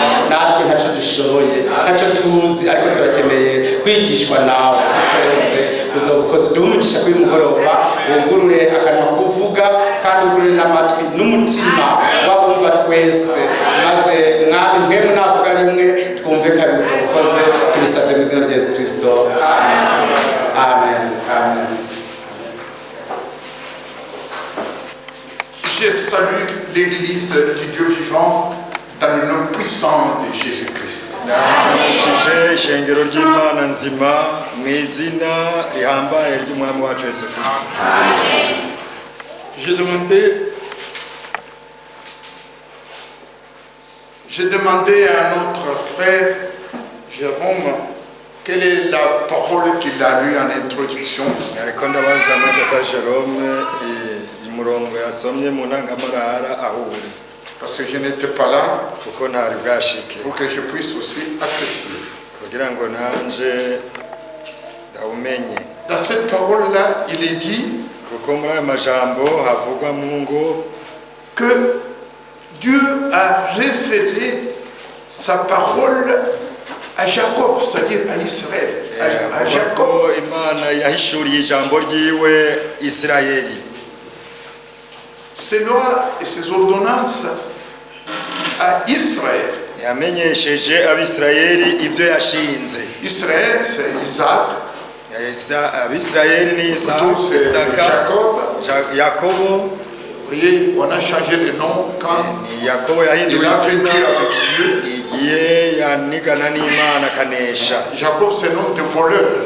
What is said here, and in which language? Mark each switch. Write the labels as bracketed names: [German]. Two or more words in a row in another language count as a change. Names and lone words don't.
[Rundi] Natwe ntaco dushoboye ntaco tuzi ariko turakeneye kwigishwa nawe dushoboze uzobukoze duhe umugisha kuri mugoroba wugurure akanwa kuvuga kandi wugurure n'amatwi n'umutima wabumva twese maze mwami mwemu navuga rimwe twumve kabiri uzobukoze tubisabye mu izina rya Yesu Kristo amen. Amen. [French] Je salue l'église du Dieu vivant dans le nom puissant de Jésus-Christ. [Rundi] Ndamukije ishengero ry'Imana nzima mu izina rihambaye ry'umwami wacu Yesu Kristo. [French] J'ai demandé à notre frère Jérôme quelle est la parole qu'il a lue en introduction. [Rundi] Ariko ndabaza Dr. Jérôme umurongo yasomye mu ntangamarara aho uri. [French] Parce que je n'étais pas là [Rundi] kuko ntari bwashike [French] pour que je puisse aussi apprécier. [Rundi] Kugira ngo nanje ndawumenye. [French] Dans cette parole-là, il est dit [Rundi] kuko muri aya majambo havugwa mu ngo [French] que Dieu a révélé sa parole à Jacob, c'est-à-dire à Israël, à Jacob. [Rundi] Imana yahishuriye ijambo ryiwe Isirayeli. [French] Ses lois et ses ordonnances à Israël. [Rundi] Yamenyesheje abisirayeli ibyo yashinze. [French] Israël, c'est Isaac. [Rundi] Abisirayeli ni Isaac, Jacob. Yakobo. [French] Vous voyez, on a changé le nom quand il a vécu avec Dieu. Jacob, c'est nom de voleur.